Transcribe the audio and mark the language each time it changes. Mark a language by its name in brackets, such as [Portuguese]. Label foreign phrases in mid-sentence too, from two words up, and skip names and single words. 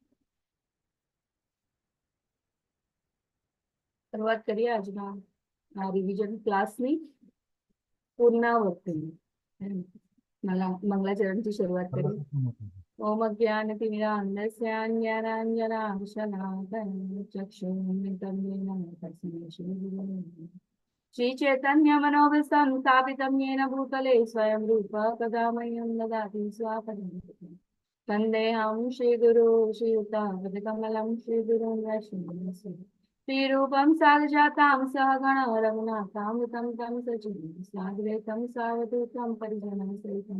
[Gujarati] શરૂઆત કરીએ આજના રિવિઝન ક્લાસની પુનરાવર્તન મંગલાચરણથી શરૂઆત કરીએ. [Sanskrit] ઓમ અજ્ઞાનતિમિરાન્ધસ્ય જ્ઞાનાંજનાશલાકયા શ્રી ચૈતન્ય મનોભીષ્ટં સ્થાપિतं येन भूतले स्वयं रूप कदा मह्यं ददाति स्वापदं वन्देऽहं श्रीगुरो श्रीयुतापदकमलं श्रीगुरुं वैष्णवं श्रीरूपं साधुजातां सहगण रघुनाथामृतं तं सजीवं साद्वैतं सावधूतं परिजनं सहितं